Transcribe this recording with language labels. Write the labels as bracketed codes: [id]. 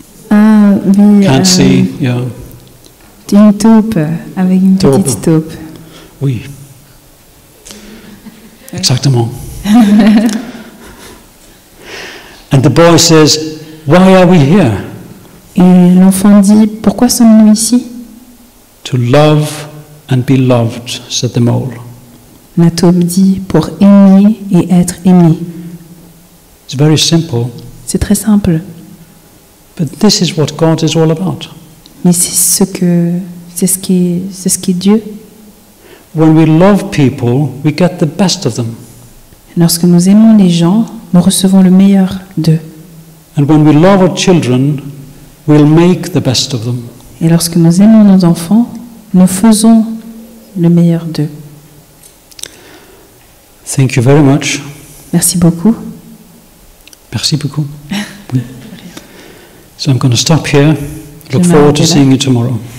[fr] Ah oui. [en] Can't see, yeah. [fr] Une taupe avec une Taupe. petite taupe. Oui. Exactement. [en] And the boy says, why are we here? [fr] Et l'enfant dit, pourquoi sommes-nous ici? [en] To love and be loved, said the mole. [fr] La taupe dit, pour aimer et être aimé. [en] It's very simple, [fr] C'est très simple. [en] But this is what God is all about. [fr] Mais c'est ce qui est Dieu. [en] When we love people, we get the best of them. [fr] Lorsque nous aimons les gens, nous recevons le meilleur d'eux. [en] And when we love our children, we'll make the best of them. [fr] Et lorsque nous aimons nos enfants, nous faisons le meilleur d'eux. [en] Thank you very much. [fr] Merci beaucoup. Merci beaucoup. Oui. [en] So I'm going to stop here. Look [fr] Je [en] forward to [fr] m'arrête là. [en] seeing you tomorrow.